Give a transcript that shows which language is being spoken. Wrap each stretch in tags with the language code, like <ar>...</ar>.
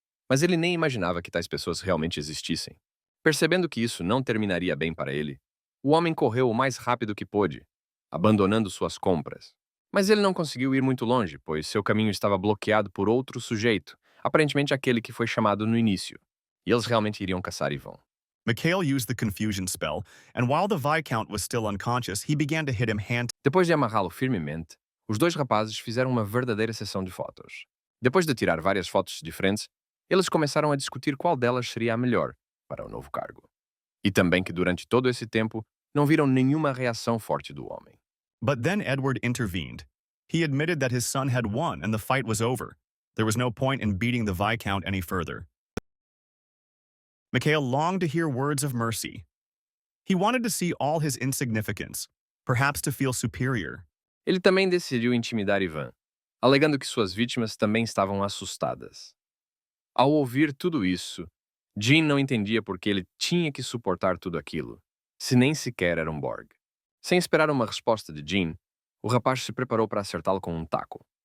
<pt>Mas ele nem imaginava que tais pessoas realmente existissem. Percebendo que isso não terminaria bem para ele, o homem correu o mais rápido que pôde, abandonando suas compras. Mas ele não conseguiu ir muito longe, pois seu caminho estava bloqueado por outro sujeito, aparentemente aquele que foi chamado no início. E eles realmente iriam caçar Ivan.</pt> <en>Mikhail used the confusion spell, and while the Viscount was still unconscious, he began to hit him hand.</en> <pt>Depois de amarrá-lo firmemente, os dois rapazes fizeram uma verdadeira sessão de fotos. Depois de tirar várias fotos diferentes, eles começaram a discutir qual delas seria a melhor para o novo cargo. E também que durante todo esse tempo não viram nenhuma reação forte do homem.</pt> <en>But then Edward intervened. He admitted that his son had won and the fight was over. There was no point in beating the Viscount any further. Mikhail longed to hear words of mercy. He wanted to see all his insignificance, perhaps to feel superior.</en> <pt>Ele também decidiu intimidar Ivan, alegando que suas vítimas também estavam assustadas. Ao ouvir tudo isso, Jean não entendia por que ele tinha que suportar tudo aquilo, se nem sequer era um Borg. Sem esperar uma resposta de Jean, o rapaz se preparou para acertá-lo com um taco.</pt>